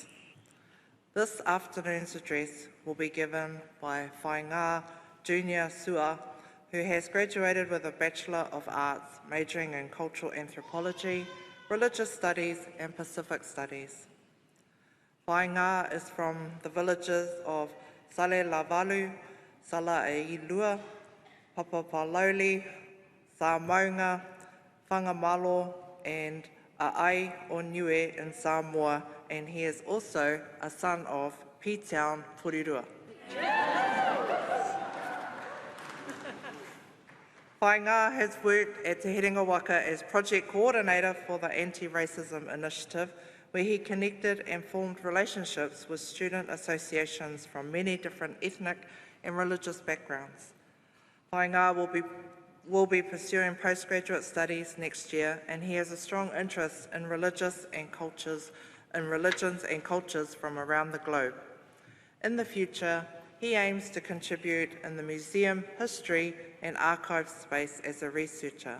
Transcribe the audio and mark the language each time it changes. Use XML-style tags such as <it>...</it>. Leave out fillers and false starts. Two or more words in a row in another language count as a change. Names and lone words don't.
<en>This afternoon's address will be given by Faiga Junior Su'a, who has graduated with a Bachelor of Arts majoring in Cultural Anthropology, Religious Studies and Pacific Studies. Faiga is from the villages of Salelavalu, Sala'eilua, Papapalauli, Samounga, Whangamalo and A'ai o Niue in Samoa, and he is also a son of P-Town Porirua. Faiga has worked at Te Herenga Waka as project coordinator for the Anti-Racism Initiative, where he connected and formed relationships with student associations from many different ethnic and religious backgrounds. Faiga will be pursuing postgraduate studies next year, and he has a strong interest in religions and cultures from around the globe. In the future, he aims to contribute in the museum, history and archive space as a researcher.</en>